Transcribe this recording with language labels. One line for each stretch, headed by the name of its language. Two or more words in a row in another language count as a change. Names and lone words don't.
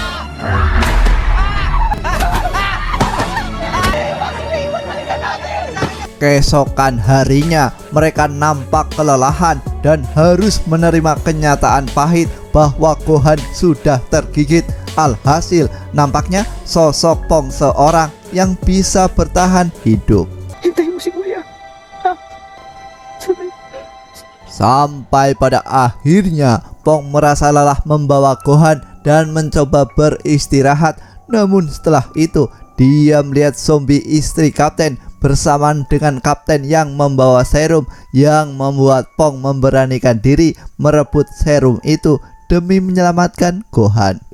Indonesian: Keesokan harinya, mereka nampak kelelahan dan harus menerima kenyataan pahit bahwa Gohan sudah tergigit. Alhasil, nampaknya sosok Pong seorang yang bisa bertahan hidup.
Filipino: Hintayin mo si Kuya. Ha?
Indonesian: Sampai pada akhirnya, Pong merasa lelah membawa Gohan dan mencoba beristirahat. Namun setelah itu, dia melihat zombie istri kapten bersamaan dengan kapten yang membawa serum, yang membuat Pong memberanikan diri merebut serum itu demi menyelamatkan Gohan.